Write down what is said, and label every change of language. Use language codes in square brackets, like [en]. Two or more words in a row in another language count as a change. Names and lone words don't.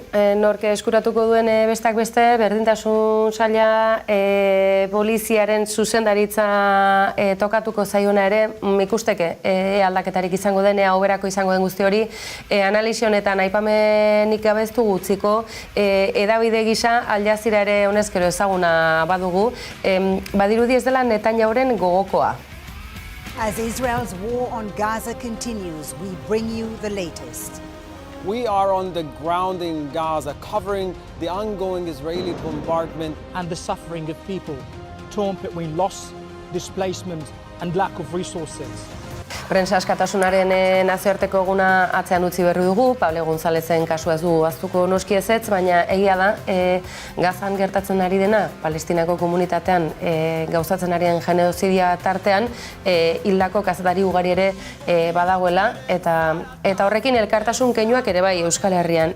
[eu] Nork eskuratuko duen besteak beste, berdintasun saila poliziaren zuzendaritza tokatuko zaiona ere, ikusteke aldaketarik izango den, hoberako izango den guzti hori, analisi honetan aipamenik gabeztu gutziko, edabide gisa Al Jazeera ere honezkero ezaguna badugu, badirudi ez dela Netanyahuren gogokoa. [en] As Israel's war on Gaza continues, we bring you the latest. We are on the ground in Gaza, covering the ongoing Israeli bombardment. And the suffering of people torn between loss, displacement and lack of resources. [eu] Prensa askatasunaren nazioarteko eguna atzean utzi berri dugu, Pablo Gonzalezen kasua ez du ahaztuko noski ezetz, baina egia da, Gazan gertatzen ari dena, Palestinako komunitatean gauzatzen arien genozidia tartean, hildako kazetari ugari ere badagoela, eta horrekin elkartasun keinuak ere bai Euskal Herrian.